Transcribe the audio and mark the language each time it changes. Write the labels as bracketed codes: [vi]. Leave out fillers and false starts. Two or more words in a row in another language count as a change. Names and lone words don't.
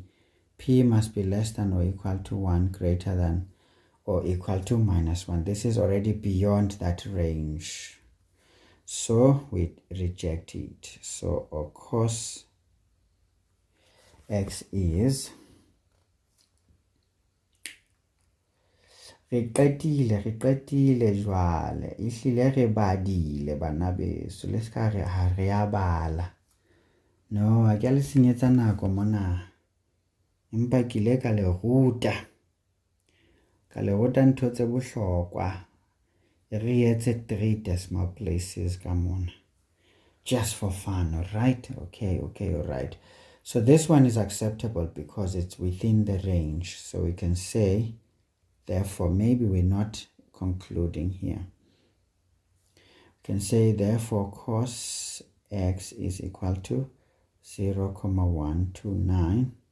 [en] P must be less than or equal to 1, greater than or equal to minus 1. This is already beyond that range. So we reject it. So our cos x is [st] re qetile jwale ehlile re badile bana beso le ska re ha re a bala. No, a ke le senyetsa nako mona. Empa ke ile ka le ruta ntho tse bohlokwa. Re etse 3 [en] decimal places [st] ka mona. [en] Just for fun, all right? Okay, all right. So this one is acceptable because it's within the range. So we can say, therefore, maybe we're not concluding here. We can say, therefore, cos x is equal to 0,129.